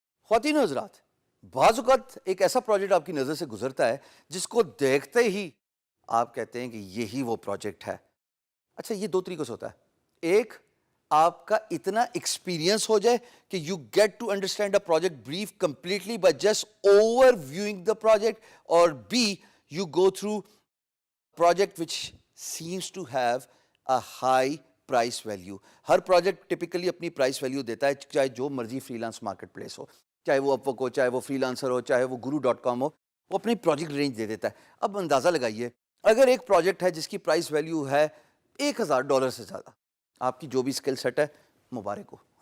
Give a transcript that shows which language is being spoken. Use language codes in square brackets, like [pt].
[ur] خواتین و حضرات، بعض اوقات ایک ایسا پروجیکٹ آپ کی نظر سے گزرتا ہے جس کو دیکھتے ہی آپ کہتے ہیں کہ یہی وہ پروجیکٹ ہے. اچھا، یہ دو طریقوں سے ہوتا ہے. ایک، آپ کا اتنا ایکسپیرینس ہو جائے کہ [en] You get to understand a project brief completely by just over viewing the project. [ur] اور [en] B, you go through project which seems to have a high price value. [ur] Hare project typically اپنی price value دیتا ہے، چاہے جو مرضی free lance market place ہو، چاہے وہ اپ work ہو، چاہے وہ فری لانسر ہو، چاہے وہ guru.com ہو، وہ اپنی پروجیکٹ رینج دے دیتا ہے. اب اندازہ لگائیے، اگر ایک پروجیکٹ ہے جس کی پرائس ویلیو ہے $1000 سے زیادہ، آپ کی جو بھی اسکل سیٹ ہے مبارک ہو.